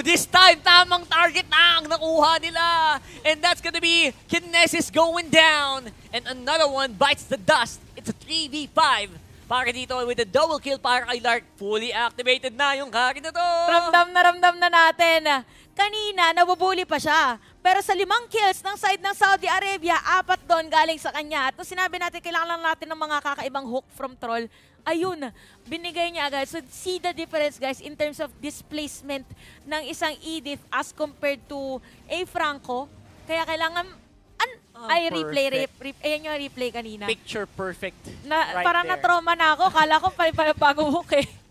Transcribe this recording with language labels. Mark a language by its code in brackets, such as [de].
[tl] This time, tamang target na ang nakuha nila. [en] And that's gonna be Kinesis going down. And another one bites the dust. It's a 3v5. [tl] Para dito [en] with a double kill para kay Lark. [tl] Fully activated na yung carry na to. Ramdam na natin. Kanina, nabubuli pa siya. Pero sa 5 kills ng side ng Saudi Arabia, 4 doon galing sa kanya. At sinabi natin, kailangan lang natin ng mga kakaibang hook from Troll. Ayun, binigay niya agad. [en] So see the difference, guys, in terms of displacement ng isang Edith as compared to a Franco. [tl] Kaya kailangan, replay. Ayan yung replay kanina. [en] Picture perfect. [tl] Right parang there. Na-trauma na ako. Kala ko bagong hook eh.